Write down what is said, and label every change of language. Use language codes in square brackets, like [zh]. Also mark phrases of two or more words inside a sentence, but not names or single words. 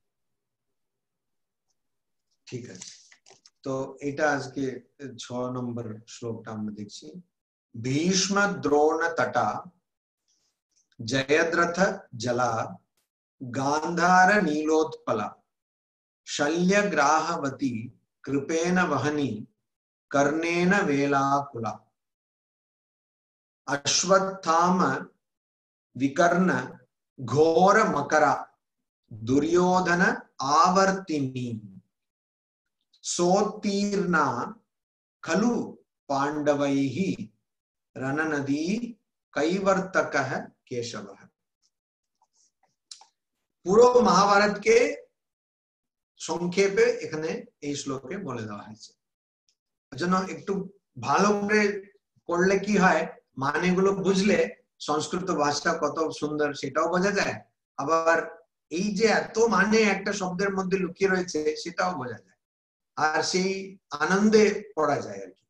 [bn] ঠিক আছে, তো এটা আজকে 6 নম্বর শ্লোকটা আমরা দেখছি। [sa] ভীষ্ম দ্রোণ তটা জয়দ্রথ জলা গান্ধার নীলোৎপলা शल्य ग्राहवती कृपेन वहनी कर्णेन वेलाकुला अश्वत्थाम विकर्ण घोर मकरा दुर्योधन आवर्तिनी सोत्तीर्णा खलु पांडवैः रणनदी कैवर्तकः केशवः। [bn] পুরো মহাভারতকে সংক্ষেপে এখানে এই শ্লোকে বলে দেওয়া হয়েছে। জন্য একটু ভালো করে পড়লে কি হয়, মানেগুলো বুঝলে সংস্কৃত ভাষা কত সুন্দর সেটাও বোঝা যায়, আবার এই যে এত মানে একটা শব্দের মধ্যে লুকিয়ে রয়েছে সেটাও বোঝা যায়, আর সেই আনন্দে পড়া যায় আর কি।